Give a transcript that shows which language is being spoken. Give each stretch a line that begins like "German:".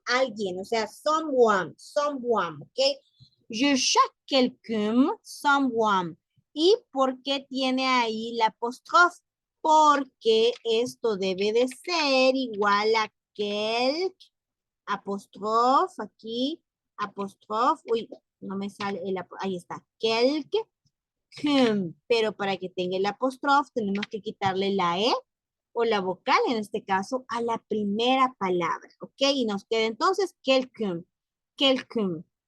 Spanish: Alguien, o sea, someone, ¿ok?
French: Je cherche quelqu'un, someone.
Spanish: ¿Y por qué tiene ahí la apóstrofe? Porque esto debe de ser igual a quelqu'un, apóstrofe aquí, apóstrofe, uy, no me sale ahí está, quelqu'un, pero para que tenga el apóstrofe tenemos que quitarle la E o la vocal, en este caso, a la primera palabra, ¿ok? Y nos queda entonces quelqu'un.